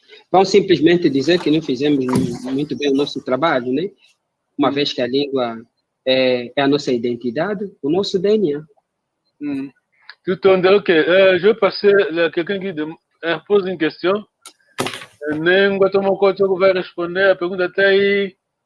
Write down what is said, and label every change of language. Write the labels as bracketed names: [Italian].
[Portuguese] Vão simplesmente dizer que não fizemos muito bem o nosso trabalho, né? Uma vez que a língua é a nossa identidade, o nosso DNA. [French] Tout ok. Je vais passer à quelqu'un qui pose une question. [Portuguese] Nengo Tomoko vai responder a pergunta até aí.